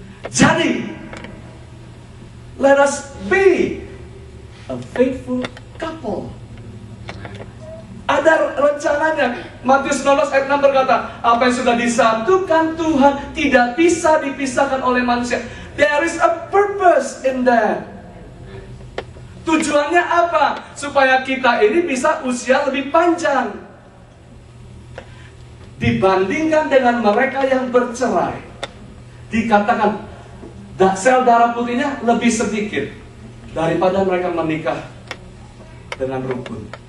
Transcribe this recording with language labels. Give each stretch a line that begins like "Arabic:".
English: Jadi, let us be a faithful couple.
Indonesian: Ada rencananya. Matius 19 ayat 6 berkata, apa yang sudah disatukan Tuhan tidak bisa dipisahkan oleh manusia.
English: There is a purpose in that.
Indonesian: Tujuannya apa? Supaya kita ini bisa usia lebih panjang dibandingkan dengan mereka yang bercerai. Dikatakan sel darah putihnya lebih sedikit daripada mereka menikah dengan rukun.